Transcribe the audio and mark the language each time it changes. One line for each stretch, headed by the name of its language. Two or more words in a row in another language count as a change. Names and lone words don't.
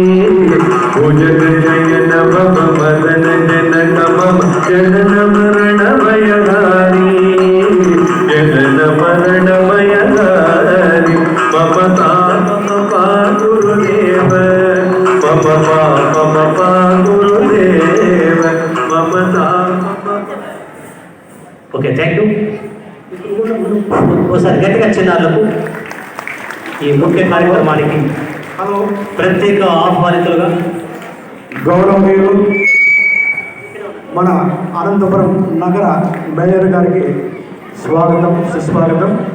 Sanskrit: भुजगशयन भव मदन जनक मम जनन मरण भयहारी जनन मरण भयहारी मम तापम गुरुदेव मम पापम गुरुदेव मम तापम।
English: Okay, thank you.
Telugu: ఒకసారి గట్టిగా చిన్నారులకు ఈ ముఖ్య కార్యక్రమానికి ప్రత్యేక ఆహ్వానితులుగా గౌరవనీయులు మన అనంతపురం నగర మేయర్ గారికి స్వాగతం, సుస్వాగతం.